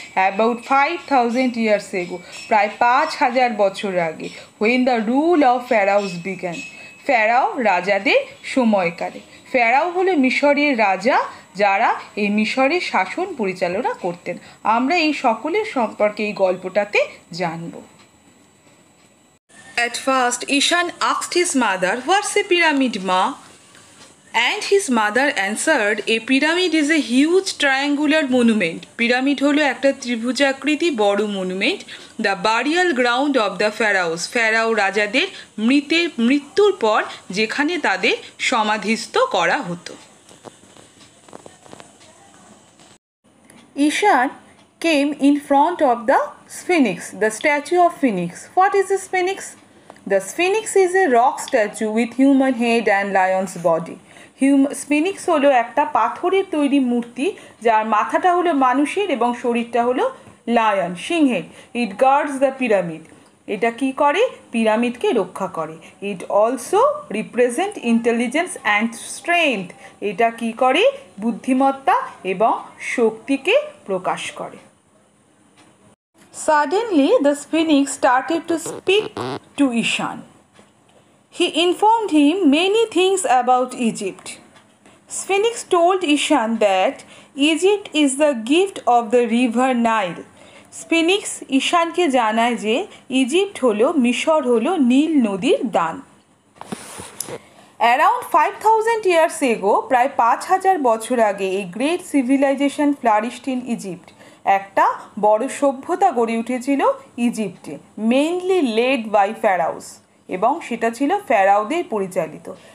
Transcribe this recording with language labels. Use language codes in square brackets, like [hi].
[en] about 5,000 years ago, [bn] প্রায় 5,000 বছর আগে। [en] when the rule of pharaohs began, [bn] pharaoh রাজাদের সময়কালে। ফ্যারাও হলো মিশরের রাজা, যারা এই মিশরের শাসন পরিচালনা করতেন। আমরা এই সকলের সম্পর্কে এই গল্পটাতে জানব। [en] At first, Ishan asked his mother, "What's a pyramid, Ma?" And his mother answered, "A pyramid is a huge triangular monument." [bn] Pyramid হলো একটা ত্রিভুজাকৃতি বড় monument. [en] the burial ground of the pharaohs, [bn] pharaoh রাজাদের মৃত্যুর পর যেখানে তাদের সমাধিস্থ করা হতো। [en] Ishan came in front of the Sphinx, the statue of Phoenix. What is the Sphinx? The Sphinx is a rock statue with human head and lion's body. [bn] Sphinx হলো একটা পাথরের তৈরি মূর্তি, যার মাথাটা হলো মানুষের এবং শরীরটা হলো লায়ন, সিংহের। [en] it guards the pyramid, [bn] এটা কি করে? পিরামিডকে রক্ষা করে। [en] it also represent intelligence and strength, [bn] এটা কি করে? বুদ্ধিমত্তা এবং শক্তিকে প্রকাশ করে। [en] Suddenly the Sphinx started to speak to Ishan. He informed him many things about Egypt. Sphinx told Ishan that Egypt is the gift of the river Nile. [bn] Sphinx ঈশানকে জানায় যে Egypt হলো, মিশর হলো নীল নদীর দান। [en] around 5,000 years ago, [bn] প্রায় 5,000 বছর আগে, এই [en] great civilization flourished in Egypt, [bn] একটা বড় সভ্যতা গড়ে উঠেছিল ইজিপ্টে, [en] mainly led by pharaohs, [bn] এবং সেটা ছিল ফ্যারাওদের পরিচালিত।